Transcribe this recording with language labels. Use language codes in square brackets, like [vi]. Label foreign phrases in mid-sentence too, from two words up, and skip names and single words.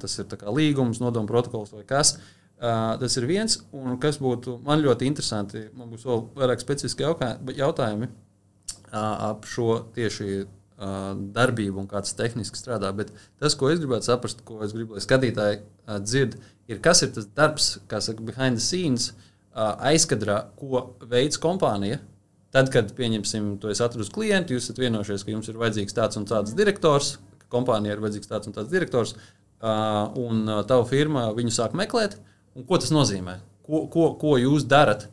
[lv] Tas ir tā kā līgums, nodomu protokols vai kas. Tas ir viens, un kas būtu man ļoti interesanti, man būs vēl vairāk specifiski jautājumi ap šo tieši darbību un kā tas tehniski strādā. Bet tas, ko es gribētu saprast, ko es gribu, lai skatītāji dzird, ir kas ir tas darbs, kā saka, [en] behind the scenes, [lv] aizkadrā, ko veids kompānija. Tad, kad, pieņemsim, tu esi atradus klientu, jūs esat vienojušies, ka jums ir vajadzīgs tāds un tāds direktors, ka kompānija ir vajadzīgs tāds un tāds direktors, un tava firma viņu sāk meklēt. Un ko tas nozīmē? Ko jūs darat?